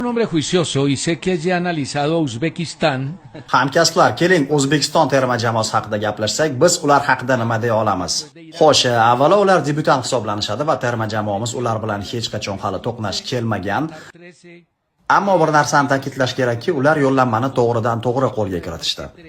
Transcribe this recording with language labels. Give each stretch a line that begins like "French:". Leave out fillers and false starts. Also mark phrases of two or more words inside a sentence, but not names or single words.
Spanish: Un hombre juicioso y sé que ya ha analizado a Uzbekistán.
Uzbek: Hamkasblar, keling O'zbekiston terma jamoasi haqida gaplashsak, biz ular haqida nima deya olamiz? Xo'sh, avvalo ular debyutant hisoblanishadi va terma jamoamiz ular bilan hech qachon hali to'qnash kelmagan. Ammo bir narsani ta'kidlash kerakki, ular yo'llanmani to'g'ridan-to'g'ri qo'lga kiritishdi.